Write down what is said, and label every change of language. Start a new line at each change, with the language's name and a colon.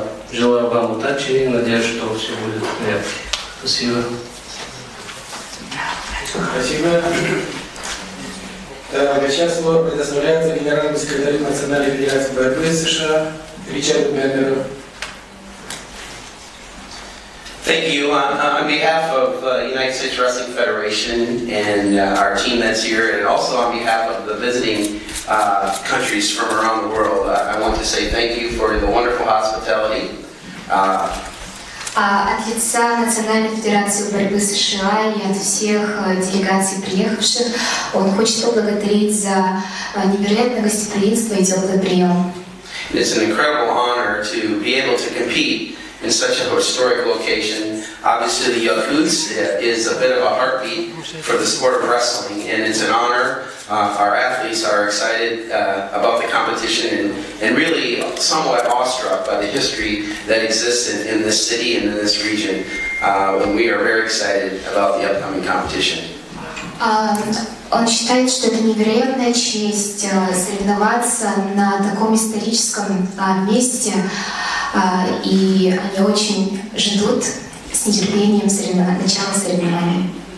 Russian: Желаю вам удачи и надеюсь, что все будет в порядке. Спасибо. Спасибо. Сейчас слово предоставляется генеральному секретарю Национальной федерации борьбы США Ричарду Бернеру.
English: Thank you. On behalf of United States Wrestling Federation and our team that's here, and also on behalf of the visiting countries from around the world, I want to say thank you for the wonderful hospitality.
Russian: От лица Национальной федерации борьбы США и от всех делегаций, приехавших, он хочет поблагодарить за невероятное гостеприимство и теплый прием.
English: It's an incredible honor to be able to compete in such a historic location. Obviously, the Yakuts is a bit of a heartbeat for the sport of wrestling, and it's an honor. Our athletes are excited about the competition and really somewhat awestruck by the history that exists in this city and in this region. And we are very excited about the upcoming competition.
Russian: Он считает, что это невероятная честь соревноваться на таком историческом месте, и они очень ждут с нетерпением начала соревнований.